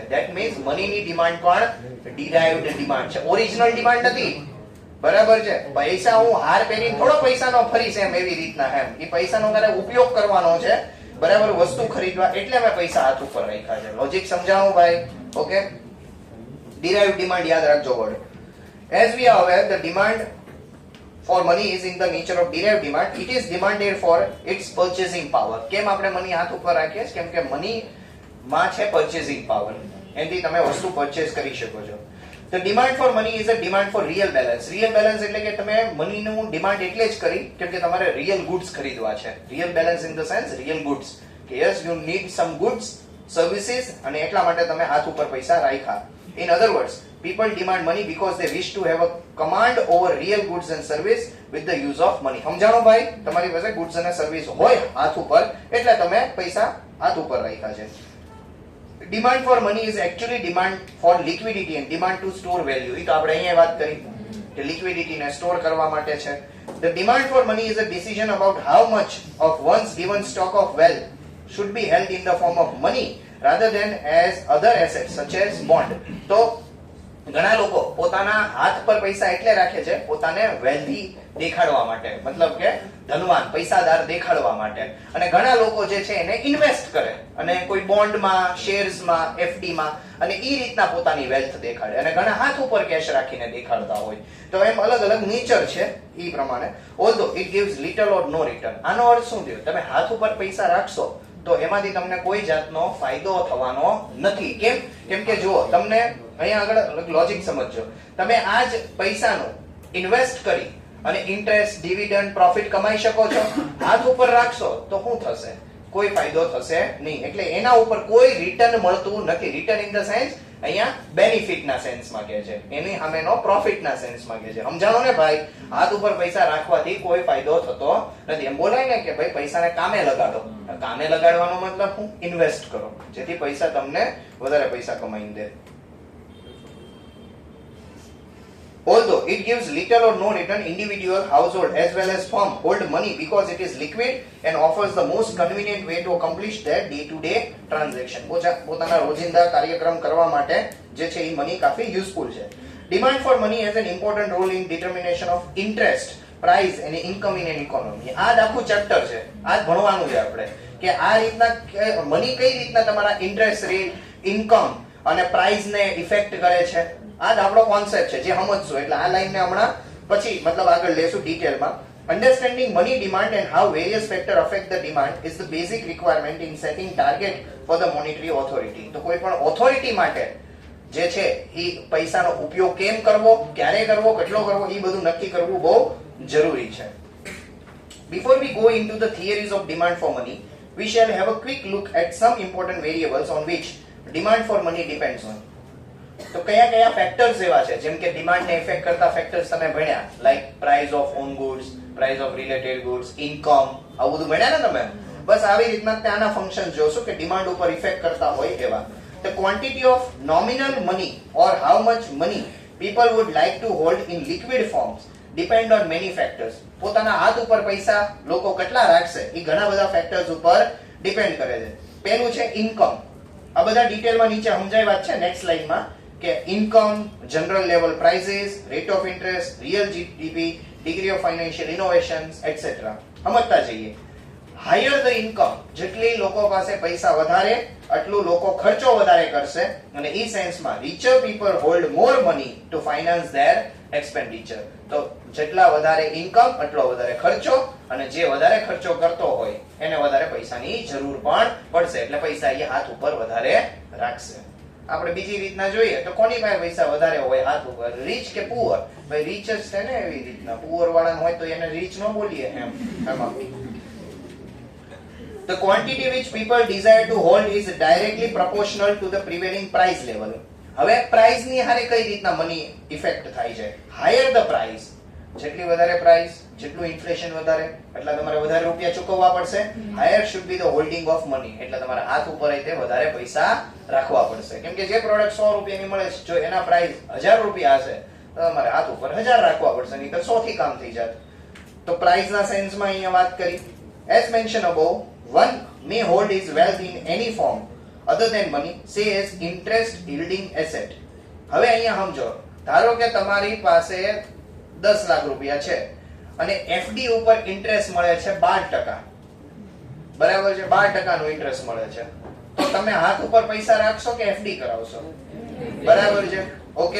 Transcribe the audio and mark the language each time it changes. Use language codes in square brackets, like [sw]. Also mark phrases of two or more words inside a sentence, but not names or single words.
[en] that means [gu] મનીની ડિમાન્ડ પણ [en] derived demand [gu] છે, [en] original demand [gu] નથી. બરાબર છે? પૈસા હું હાર પહેરીને થોડો પૈસાનો ફરીશ એમ એવી રીતના એમ એ પૈસાનો મારે ઉપયોગ કરવાનો છે, બરાબર, વસ્તુ ખરીદવા, એટલે મેં પૈસા હાથ ઉપર રાખ્યા છે. લોજિક સમજાવું ભાઈ? ઓકે, [en] derived demand [gu] યાદ રાખજો વર્ડ. [en] As we are aware, the demand for money is in the nature of derived demand. It is demanded for its purchasing power. [gu] કેમ આપણે મની હાથ ઉપર રાખીએ? કેમ કે મની માં છે [en] purchasing power. [gu] એનાથી તમે વસ્તુ પરચેસ કરી શકો છો. [en] The demand for money is a demand for real balance. Real balance [gu] એટલે કે તમે મનીનું ડિમાન્ડ એટલે જ કરી કેમ કે તમારે [en] real goods [gu] ખરીદવા છે. [en] Real balance in the sense real goods. [gu] કે [en] yes, you need some goods, services [gu] અને એટલા માટે તમે હાથ ઉપર પૈસા રાખ્યા. [en] In other words, people demand money because they wish to have a command over real goods and service with the use of money. [gu] સમજાણો ભાઈ? તમારી પાસે goods અને service હોય હાથ ઉપર એટલે તમે પૈસા હાથ ઉપર રાખ્યા છે. [en] Demand for money is actually demand for liquidity and demand to store value. [gu] એ તો આપણે અહીંયા વાત કરી કે liquidity ને store કરવા માટે છે. [en] The demand for money is a decision about how much of one's given stock of wealth should be held in the form of money rather than as other assets such as bond. [gu] તો ઘણા લોકો પોતાના હાથ પર પૈસા એટલે રાખે છે પોતાને વેલ્ધી દેખાડવા માટે, મતલબ કે ધનવાન પૈસાદાર દેખાડવા માટે, અને ઘણા લોકો જે છે એને ઇન્વેસ્ટ કરે અને કોઈ બોન્ડમાં, શેર્સમાં, એફડીમાં અને ઈ રીતના પોતાની વેલ્થ દેખાડે, અને ઘણા હાથ ઉપર કેશ રાખીને દેખાડતા હોય. તો એમ અલગ અલગ નેચર છે ઈ પ્રમાણે. [en] although it gives little or no return. [gu] આનો અર્થ શું થયો? તમે હાથ ઉપર પૈસા રાખશો તો એમાંથી તમને કોઈ જાતનો ફાયદો થવાનો નથી. કેમ કે જુઓ, તમને અહીંયા આગળ લોજિક સમજજો. તમે આ જ પૈસાનું ઇન્વેસ્ટ કરી અને [en] interest, dividend, profit [gu] કમાઈ શકો છો. હાથ ઉપર રાખશો તો શું થશે? કોઈ ફાયદો થશે નહીં. એટલે એના ઉપર કોઈ રિટર્ન મળતું નથી. [en] return in the sense [gu] અહીંયા બેનિફિટ ના સેન્સમાં કહે છે, એની સામેનો પ્રોફિટ ના સેન્સમાં કહે છે. સમજાણો ને ભાઈ? હાથ ઉપર પૈસા રાખવાથી કોઈ ફાયદો થતો નથી. એમ બોલાય ને કે ભાઈ પૈસાને કામે લગાડો. કામે લગાડવાનો મતલબ હું ઇન્વેસ્ટ કરો, જેથી પૈસા તમને વધારે પૈસા કમાઈને દે. [en] Although it gives little or no return, individual, household as well as firm hold money because it is liquid and offers the most convenient way to accomplish their day-to-day transaction. [gu] પોતાના રોજિંદા કાર્યક્રમ કરવા માટે જે છે એ મની કાફી યુઝફુલ છે. [en] Demand for money has an important role in determination of interest, price and income in an economy. [gu] આ આખું ચેપ્ટર છે, આ ભણવાનું છે આપણે કે આ રીતના મની કઈ રીતના તમારા [en] interest rate, income [gu] અને પ્રાઇસ ને ઇફેક્ટ કરે છે. આ જ આપણો કોન્સેપ્ટ છે જે સમજશું. એટલે આ લાઈન ને હમણાં પછી મતલબ આગળ લેશું ડિટેલમાં. [en] Understanding money demand and how various factors affect the demand is the basic requirement in setting target for the monetary authority. [gu] તો કોઈ પણ ઓથોરિટી માટે જે છે એ પૈસાનો ઉપયોગ કેમ કરવો, ક્યારે કરવો, કેટલો કરવો, એ બધું નક્કી કરવું બહુ જરૂરી છે. [en] Before we go into the theories of demand for money, we shall have a quick look at some important variables on which demand for money depends on. [gu] તો કયા કયા ફેક્ટર્સ એવા છે જેમ કે ડિમાન્ડ ને ઇફેક્ટ કરતા ફેક્ટર્સ તમે ભણ્યા, [en] like price of own goods, price of related goods, income, [gu] આવું બધું ભણ્યા ને તમે? બસ આવી રીતના ત્યાંના ફંક્શન જોશો કે ડિમાન્ડ ઉપર ઇફેક્ટ કરતા હોય એવા. [en] The quantity of nominal money or how much money people would like to hold in liquid forms depend on many factors. [gu] પોતાના હાથ ઉપર પૈસા લોકો કેટલા રાખશે એ ઘણા બધા ફેક્ટર્સ ઉપર ડિપેન્ડ કરે છે. પહેલું છે ઇન્કમ. આ બધા ડિટેલમાં નીચે સમજાવ્યા છે નેક્સ્ટ લાઈનમાં કે [en] income, general level prices, rate of interest, real GDP, degree of financial innovations etcetera. [gu] સમજતા જઈએ. [en] higher the income, [gu] જેટલી લોકો પાસે પૈસા વધારે આટલું લોકો ખર્ચો વધારે કરશે, અને ઈ સેન્સમાં [en] richer people hold more money to finance their expenditure. [gu] તો જેટલા વધારે ઇન્કમ એટલો વધારે ખર્ચો, અને જે વધારે ખર્ચો કરતો હોય એને વધારે પૈસાની જરૂર પણ પડશે, એટલે પૈસા એ હાથ ઉપર વધારે રાખશે. આપણે બીજી રીતના જોઈએ તો કોની પાસે પૈસા વધારે હોય હાથ ઉપર, રીચ કે પુઅર? ભાઈ રીચ જ છે ને, એવી રીતના પુઅર વાળા હોય તો એને રીચ ન બોલીએ એમ. [en] The quantity which people desire to hold is directly proportional to the prevailing price level. [gu] હવે પ્રાઇસ ની હારે કઈ રીતના મની ઇફેક્ટ થાય છે? [en] higher the price, [gu] જેટલી વધારે પ્રાઇસ, જેટલું ઇન્ફ્લેશન વધારે એટલા તમારે વધારે રૂપિયા ચૂકવવા પડશે. [en] higher should be the holding of money, [gu] એટલે તમારા હાથ ઉપર તે વધારે પૈસા રાખવા પડશે. કેમ કે જે પ્રોડક્ટ 100 રૂપિયાની મળે છે, જો એના પ્રાઇસ 1000 રૂપિયા હશે તો તમારે હાથ ઉપર 1000 રાખવા પડશે, નહીં તો 100 થી કામ થઈ જાત. તો પ્રાઇસ ના સેન્સમાં અહીંયા વાત કરી. [en] As mentioned above, one may hold his wealth in any form other than money, say as interest yielding asset. [gu] હવે અહીંયા સમજો, ધારો કે તમારી પાસે 10 લાખ રૂપિયા છે અને એફડી ઉપર ઇન્ટરેસ્ટ મળે છે 12%, બરાબર છે? 12% નો ઇન્ટરેસ્ટ મળે છે, તો તમે હાથ ઉપર પૈસા રાખશો કે એફડી કરાવશો? બરાબર છે, ઓકે.